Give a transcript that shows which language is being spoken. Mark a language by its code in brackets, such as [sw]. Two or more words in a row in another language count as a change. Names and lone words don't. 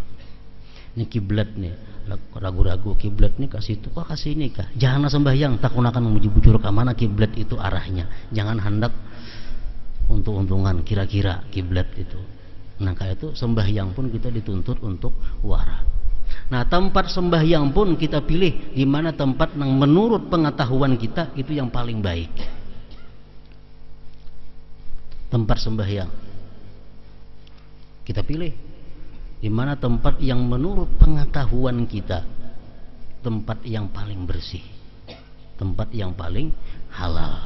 [bjn] Ini kiblat nih, ragu-ragu kiblat nih kasih itu kah kasih ini kah? Janganlah sembahyang, takun akan bujur-bujur ke mana kiblat itu arahnya. Jangan hendak untung-untungan kira-kira kiblat itu. [id] Nah, kayak itu sembahyang pun kita dituntut untuk wara. Nah, tempat sembahyang pun kita pilih di mana tempat yang menurut pengetahuan kita itu yang paling baik. Tempat sembahyang kita pilih di mana tempat yang menurut pengetahuan kita tempat yang paling bersih, tempat yang paling halal.